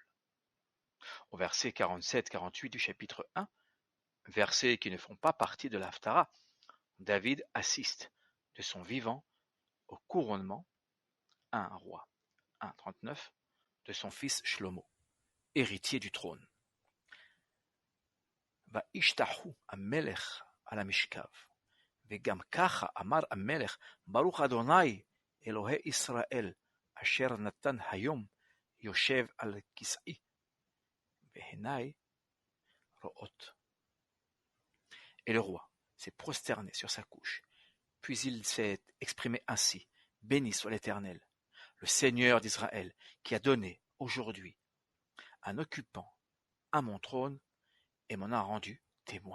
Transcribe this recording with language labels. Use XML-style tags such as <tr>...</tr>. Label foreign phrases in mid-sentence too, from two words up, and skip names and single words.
<fr>Au verset 47-48 du chapitre 1, versets qui ne font pas partie de l'Haftara, David assiste de son vivant au couronnement, 1 roi 1:39, de son fils Shlomo, héritier du trône.</fr> <he>וישתחו המלך על המשכב, וגם ככה אמר המלך, ברוך אדוני אלוהי ישראל, אשר נתן היום יושב על כסאי, ועיניי רואות.</he> <fr>Et le roi s'est prosterné sur sa couche, puis il s'est exprimé ainsi, béni soit l'Éternel, le Seigneur d'Israël, qui a donné aujourd'hui un occupant à mon trône et m'en a rendu témoin.</fr>